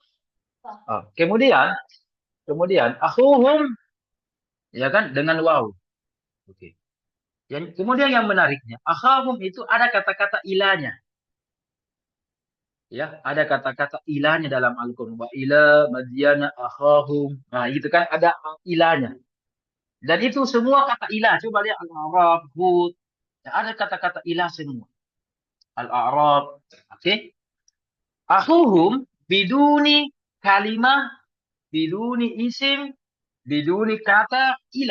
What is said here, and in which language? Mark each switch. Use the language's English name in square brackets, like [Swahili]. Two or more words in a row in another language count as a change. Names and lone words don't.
[Indonesian] Kemudian akhuhum ya kan dengan waw. Oke. Kemudian yang menariknya, akhahum itu ada kata-kata ilahnya. Ya, ada kata-kata ilahnya dalam Al-Qur'an. [Arabic] وإلى مدين أخاهم. [Indonesian] Nah, itu kan ada ilahnya. Dan itu semua kata ilah. Coba lihat Al-A'raf, Hud. Ya, ada kata-kata ilah semua. Al-A'raf. Oke. [Arabic] أخوهم بدون كلمة، بدون اسم، بدون kata ilah.